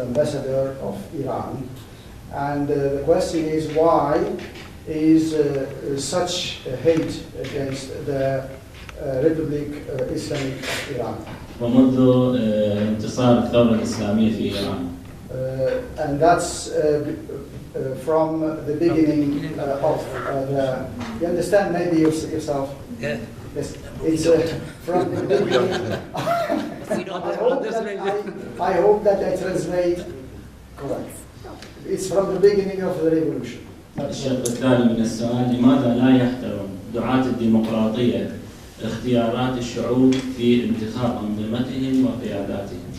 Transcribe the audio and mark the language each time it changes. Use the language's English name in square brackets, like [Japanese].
[English] Ambassador of Iran, and the question is why is such hate against the Republic Islamic of Iran. [Arabic] ومنذ انتصار الثورة الإسلامية في إيران. [English] And that's from the beginning of the. You understand maybe yourself? Yeah. Yes. It's from the beginning. I hope that I translate correct. It's from the beginning of the revolution. [Arabic] الشق الثاني من السؤال: لماذا لا يحترم دعاة الديمقراطية اختيارات الشعوب في انتخاب أنظمتهم وقياداتهم؟